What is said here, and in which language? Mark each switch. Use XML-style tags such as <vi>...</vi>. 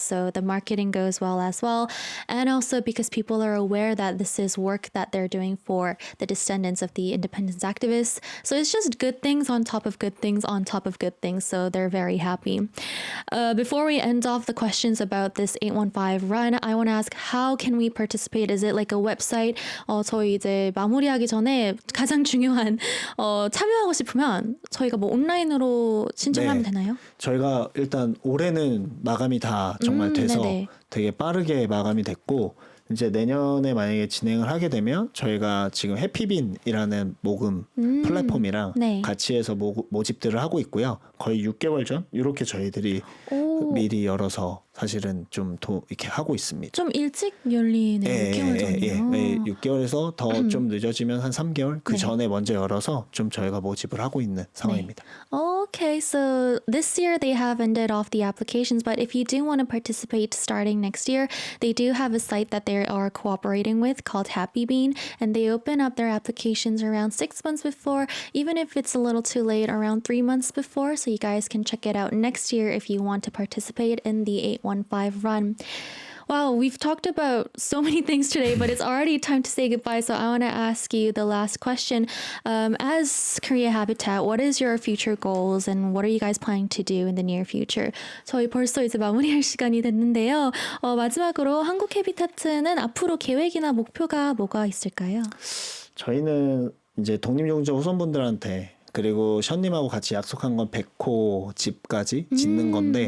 <en>So the marketing goes well as well. And also because people are aware that this is work that they're doing for the descendants of the independence activists. So it's just good things on top of good things on top of good things. So they're very happy. Before we end off the questions about this 815 run, I want to ask, how can we participate? Is it like a website?</en> <ko>저희 이제 마무리하기 전에 가장 중요한 참여하고 싶으면 저희가 뭐 온라인으로 신청하면 네. 되나요? 저희가 일단 올해는 마감이 다 정말 돼서 네네. 되게 빠르게 마감이 됐고 이제 내년에 만약에 진행을 하게 되면 저희가 지금 해피빈이라는 모금 플랫폼이랑 네. 같이 해서 모집들을 하고 있고요. 거의 6개월 전 이렇게 저희들이 오. 미리 열어서 사실은 좀 이렇게 하고 있습니다. 좀 일찍 열리네요. 6개월 전이요. 6개월에서 더 좀 늦어지면 한 3개월 그 네. 전에 먼저 열어서 좀 저희가 모집을 하고 있는 상황입니다.</ko> <en>Okay, so this year they have ended off the applications, but if you do want to participate starting next year, they do have a site that they are cooperating with called Happy Bean, and they open up their applications around 6 months before, even if it's a little too late, around 3 months before, so you guys can check it out next year if you want to participate in the 815 run. Wow, we've talked about so many things today, but it's already time to say goodbye. So I want to ask you the last question. As Korea Habitat, what is your future goals and what are you guys planning to do in the near future?</en> <ko>저희 벌써 이제 마무리할 시간이 됐는데요. 마지막으로 한국 해비타트는 앞으로 계획이나 목표가 뭐가 있을까요? 저희는 이제 독립유공자 후손분들한테 그리고 션님하고 같이 약속한 건 100호 집까지 짓는 건데</ko>